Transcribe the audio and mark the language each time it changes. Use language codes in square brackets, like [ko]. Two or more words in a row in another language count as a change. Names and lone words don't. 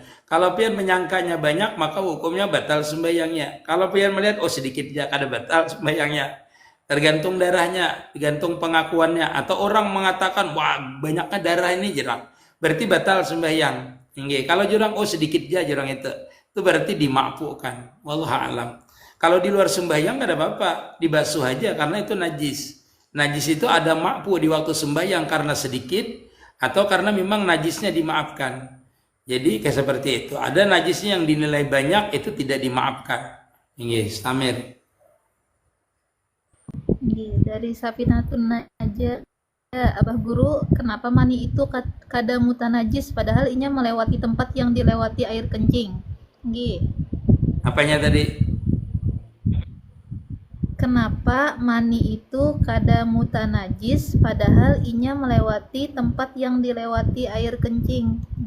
[bjn] Kalau pian menyangkanya banyak, maka hukumnya batal sembahyangnya. Kalau pian melihat oh sedikit ya kada batal sembahyangnya. Tergantung darahnya, tergantung pengakuannya. Atau orang mengatakan wah banyaknya darah ini jurang, berarti batal sembahyang. Kalau jurang oh sedikit aja jurang itu berarti dimakfukan. [ar] والله أعلم. [id] Kalau di luar sembahyang nggak ada apa-apa, dibasuh aja karena itu najis. Najis itu ada makfu di waktu sembahyang karena sedikit atau karena memang najisnya dimaafkan. Jadi kayak seperti itu. Ada najisnya yang dinilai banyak itu tidak dimaafkan. Ini Stamir. [bjn] Dari Sapinatun aja Abah Guru, kenapa mani itu kada muta najis padahal inya melewati tempat yang dilewati air kencing? Apanya tadi? Kenapa mani itu kada muta najis padahal inya melewati tempat yang dilewati air kencing?